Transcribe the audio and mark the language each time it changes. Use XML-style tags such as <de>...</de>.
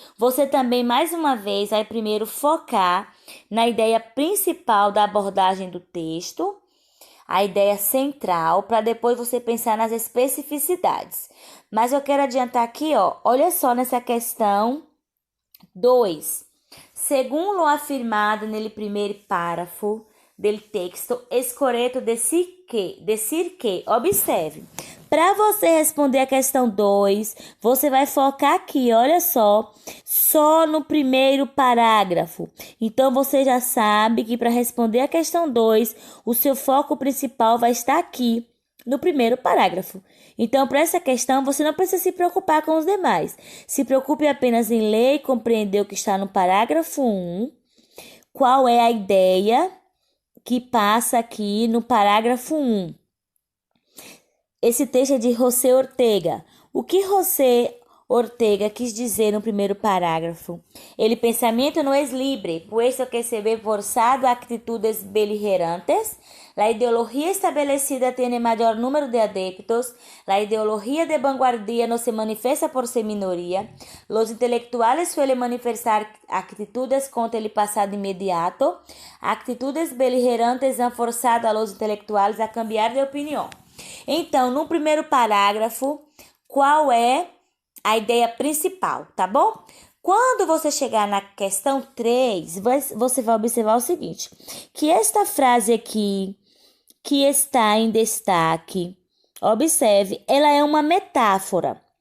<pt>Você também, mais uma vez, vai primeiro focar na ideia principal da abordagem do texto, a ideia central, para depois você pensar nas especificidades. Mas eu quero adiantar aqui, ó, olha só nessa questão 2. Segundo o afirmado nele primeiro parágrafo,</pt> <es>del texto es correto decir que.</es> <pt>Observe. Para você responder a questão 2, você vai focar aqui, olha só no primeiro parágrafo. Então, você já sabe que para responder a questão 2, o seu foco principal vai estar aqui, no primeiro parágrafo. Então, para essa questão, você não precisa se preocupar com os demais. Se preocupe apenas em ler e compreender o que está no parágrafo 1, qual é a ideia que passa aqui no parágrafo 1. Esse texto é de José Ortega. O que José Ortega quis dizer no primeiro parágrafo?</pt> <es>El pensamiento no es libre, puesto que se ve forzado a actitudes beligerantes. La ideología establecida tiene mayor número de adeptos. La ideología de vanguardia no se manifiesta por ser minoría. Los intelectuales suelen manifestar actitudes contra el pasado inmediato. Actitudes beligerantes han forzado a los intelectuales a cambiar de opinión.</es> <pt>Então, no primeiro parágrafo, qual é a ideia principal, tá bom? Quando você chegar na questão 3, você vai observar o seguinte, que esta frase aqui, que está em destaque, observe, ela é uma metáfora.</pt>